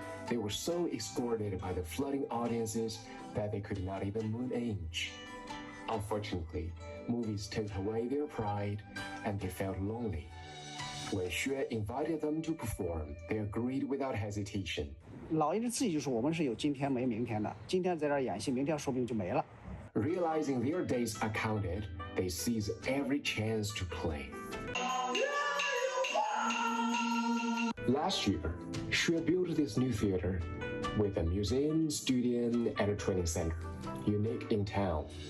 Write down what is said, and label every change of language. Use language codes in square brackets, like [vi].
[en] They were so escorted by the flooding audiences that they could not even move an inch. Unfortunately, movies took away their pride and they felt lonely. When Xue invited them to perform, they agreed without hesitation. [zh] 老一辈自己就说我们是有今天没明天的，今天在这儿演戏，明天说不定就没了。 [en] Realizing their days are counted, they seize every chance to play. Last year, Xue built this new theater with a museum, studio, and a training center, unique in town.